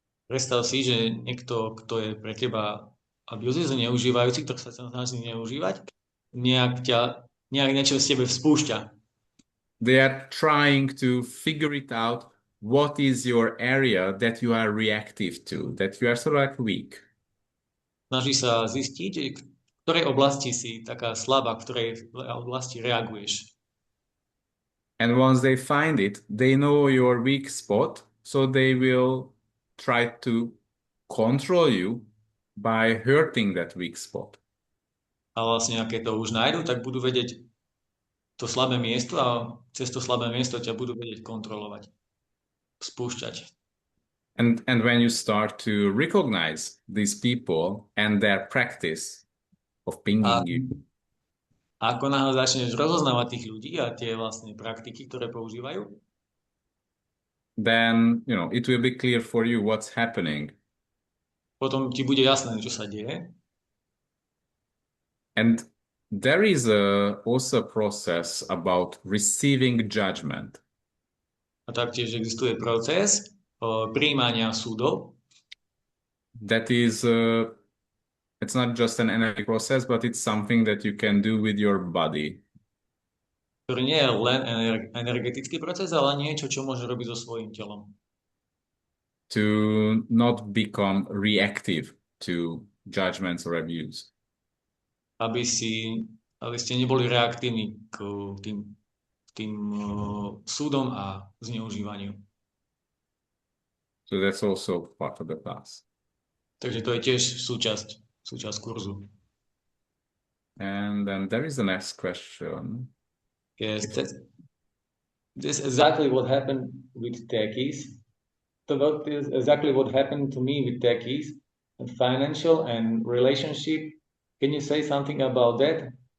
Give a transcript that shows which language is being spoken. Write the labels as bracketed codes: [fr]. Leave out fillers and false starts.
[sk] Predstav si, že niekto, kto je pre teba abusive, zneužívajúci, ktorý sa snaží zneužívať, nejak niečo z tebe vspúšťa. [en] They are trying to figure it out. What is your area that you are reactive to, that you are sort of like weak? [sk] Snaží sa zistiť, v ktorej oblasti si taká slabá, v ktorej oblasti reaguješ. [en] And once they find it, they know your weak spot, so they will try to control you by hurting that weak spot. [sk] A vlastne, keď to už nájdu, tak budú vedieť to slabé miesto a cez to slabé miesto ťa budú vedieť kontrolovať, spúšťať. [en] And when you start to recognize these people and their practice of pinging you. [sk] A ako náhle začneš rozoznávať tých ľudí a tie vlastne praktiky, ktoré používajú, [en] then, it will be clear for you what's happening. [sk] Potom ti bude jasné, čo sa deje. [en] And there is also a process about receiving judgment. [sk] A taktiež existuje proces prijímania súdov. [en] That is, it's not just an energy process, but it's something that you can do with your body. [sk] Ktorý nie je len energetický proces, ale niečo, čo môže robiť so svojím telom. [en] To not become reactive to judgments or abuse. [sk] Aby ste neboli reaktívni k tým súdom a zneužívaniu. [en] So that's also part of the class. [sk] Takže to je tiež súčasť kurzu. [en] And then there is the next question. Yes, this is exactly what happened with techies. So that is exactly what happened to me with techies, financial and relationship. Can you say something about that?